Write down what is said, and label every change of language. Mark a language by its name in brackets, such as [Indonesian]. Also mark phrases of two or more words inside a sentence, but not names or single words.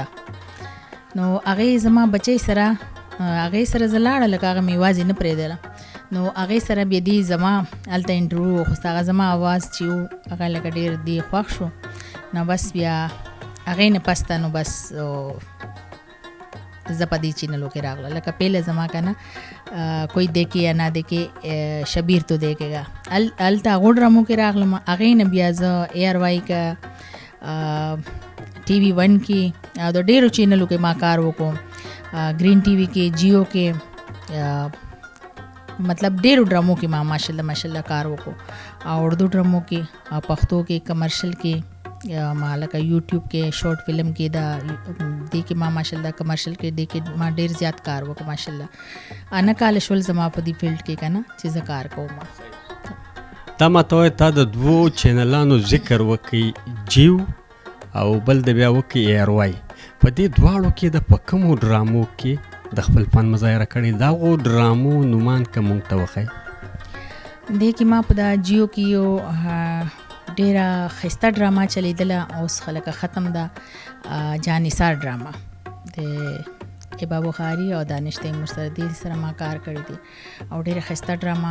[Pashto] نو هغې زما بچی سره هغې سره زه لاړه لکه هغه مې یوازې نه پرېږدله. نو هغې سره بیا دې زما هلته انټرویو وخوست. هغه زما اواز چې و هغه لکه ډېر دې خوښ شو. نو بس بیا هغې نه پس ته نو بس زه په دې چینلو کې راغله. لکه پهله زما که نه کوئی دیکھے یا نه دیکھے شبیر تو دیکھے گا هلته هغو ډرامو کې راغلم. هغې نه بیا زه اے آر وائی که ټي وي 1 کې او د ډېرو چینلو کې ما کار وکړو. ګرین ټي وي کې، جیو کې، مطلب ډېرو ډرامو کې ما ماشاءالله کار وکړو. او اردو ډرامو کې، پښتو کې، کمرشل کې، ما لکه یوټیوب کې [English] short film [Pashto] کې دا دې کې ما ماشاءالله کمرشل کې دې کې ما ډېر زیات کار وکړو. ماشاءالله انا کال شول زما په دې فیلډ کې که نه چې زه کار کوم. دا ماته وایه تا د دوو چینلانو ذکر وکړي، جیو او بل د بیا وکړي اے آر وائی. په دې دواړو کې د په کومو ډرامو کې د خپل فن مظاهره کړې؟ د هغو ډرامو نومان که موږ ته وښایي. دې کې ما په دا جیو کې یو ډېره ښایسته ډراما چلیدله، اوس خلکه ختم ده، جانثار ډراما د ابا بخاري او دانش تیمور سره دې سره ما کار کړی دی او ډېره ښایسته ډراما.